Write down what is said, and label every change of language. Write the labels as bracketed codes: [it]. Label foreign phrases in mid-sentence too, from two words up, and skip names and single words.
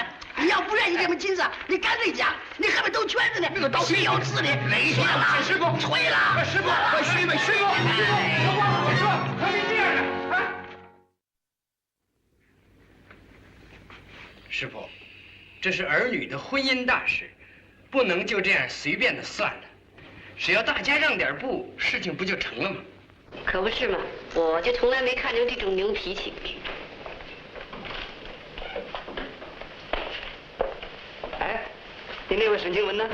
[zh] 你要不願意這麼金子，你乾脆講，你後面兜圈子呢？這個都豈有此理！你吹了，師傅，吹了，師傅，師傅，我說，何必這樣呢？啊！師傅，這是兒女的婚姻大事，不能就這樣隨便的算了。只要大家讓點步，事情不就成了嗎？可不是嘛，我就從來沒看見這種牛脾氣。哎，你那位沈清文呢？